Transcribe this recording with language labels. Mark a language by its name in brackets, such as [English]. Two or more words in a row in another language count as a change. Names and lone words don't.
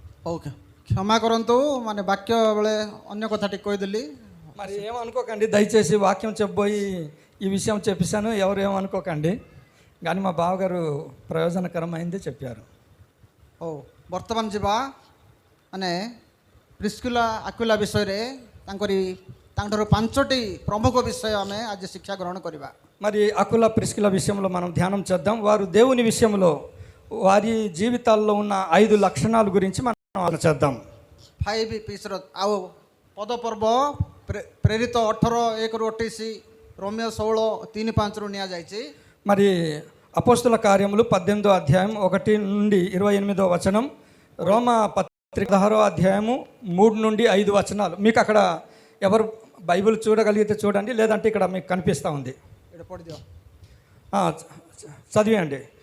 [Telugu] ఓకే, [Odia] କ୍ଷମା କରନ୍ତୁ, ମାନେ ବାକ୍ୟ ବେଳେ ଅନ୍ୟ କଥାଟି କହିଦେଲି. [Telugu] మరి ఏమనుకోకండి, దయచేసి వాక్యం చెప్పబోయి ఈ విషయం చెప్పేశాను, ఎవరు ఏమనుకోకండి. కానీ మా బావగారు ప్రయోజనకరమైంది చెప్పారు. [Odia] ବର୍ତ୍ତମାନ ଯିବା ମାନେ ପ୍ରିସ୍କିଲା ଆକ୍ୱିଲା ବିଷୟରେ ତାଙ୍କଠାରୁ 5ଟି ପ୍ରମୁଖ ବିଷୟ ଆମେ ଆଜି ଶିକ୍ଷା ଗ୍ରହଣ କରିବା. [Telugu] మరి అకుల ప్రిస్కిల విషయంలో మనం ధ్యానం చేద్దాం. వారు దేవుని విషయంలో వారి జీవితాల్లో ఉన్న 5 లక్షణాల గురించి మనం ఆలోచన చేద్దాం. [Odia] 5 ପିସ୍ର ଆଉ ପଦପର୍ବ ପ୍ରେରିତ 18:1-28, ରୋମିଓ 16:3-5ରୁ ନିଆଯାଇଛି. [Telugu] మరి అపోస్తుల కార్యములు 18వ అధ్యాయం 1 నుండి 28వ వచనం, రోమా పత్రిక 16వ అధ్యాయము 3 నుండి 5 వచనాలు. మీకు అక్కడ ఎవరు బైబిల్ చూడగలిగితే చూడండి, లేదంటే ఇక్కడ మీకు కనిపిస్తూ ఉంది, చదివేయండి.